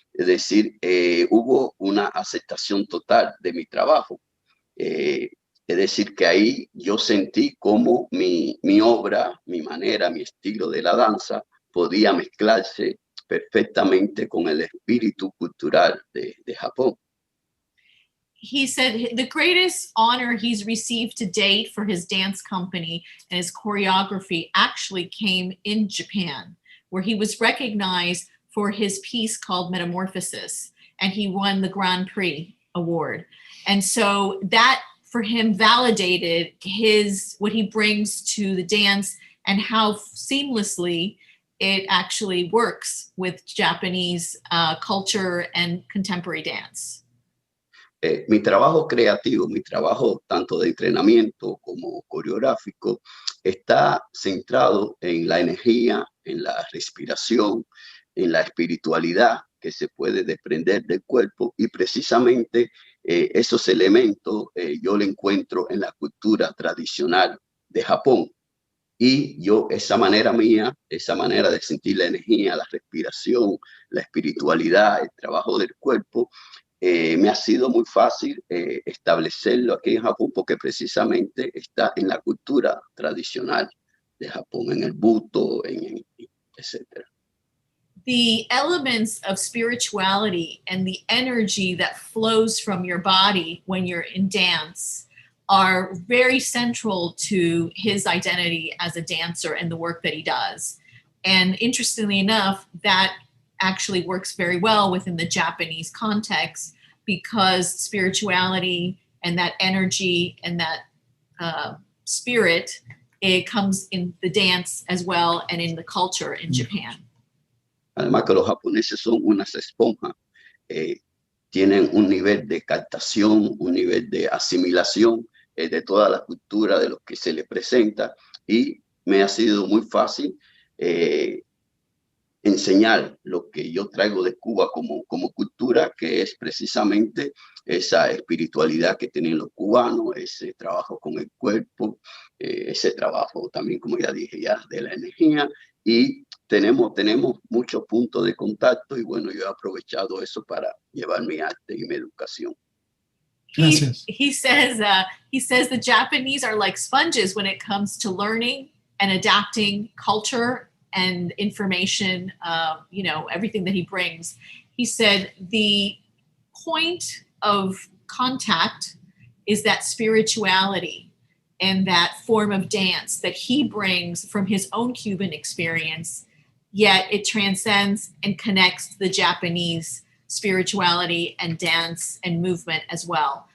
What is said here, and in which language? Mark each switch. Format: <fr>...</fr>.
<es>Es decir, hubo una aceptación total de mi trabajo. Es decir, que ahí yo sentí como mi obra, mi manera, mi estilo de la danza podía mezclarse perfectamente con el espíritu cultural de Japón.</es> <en>He said the greatest honor he's received to date for his dance company and his choreography actually came in Japan, where he was recognized for his piece called Metamorphosis, and he won the Grand Prix award. And so that for him validated what he brings to the dance and how seamlessly it actually works with Japanese culture and contemporary dance.</en> <es>Mi trabajo creativo, mi trabajo tanto de entrenamiento como coreográfico, está centrado en la energía, en la respiración, en la espiritualidad que se puede desprender del cuerpo, y precisamente esos elementos yo lo encuentro en la cultura tradicional de Japón. Y yo, esa manera mía, esa manera de sentir la energía, la respiración, la espiritualidad, el trabajo del cuerpo, me ha sido muy fácil establecerlo aquí en Japón, porque precisamente está en la cultura tradicional de Japón, en el buto, etc.</es> <en>The elements of spirituality and the energy that flows from your body when you're in dance are very central to his identity as a dancer and the work that he does. And interestingly enough, that actually works very well within the Japanese context, because spirituality and that energy and that spirit, it comes in the dance as well and in the culture in Japan.</en> <es>Además que los japoneses son unas esponjas, tienen un nivel de captación, un nivel de asimilación de toda la cultura de lo que se les presenta, y me ha sido muy fácil enseñar lo que yo traigo de Cuba como cultura, que es precisamente esa espiritualidad que tienen los cubanos, ese trabajo con el cuerpo, ese trabajo también, como ya dije, ya de la energía, y tenemos muchos puntos de contacto, y bueno, yo he aprovechado eso para llevar mi arte y mi educación.</es> <en>He says the Japanese are like sponges when it comes to learning and adapting culture and information, everything that he brings. He said the point of contact is that spirituality and that form of dance that he brings from his own Cuban experience, yet it transcends and connects the Japanese spirituality and dance and movement as well.</en>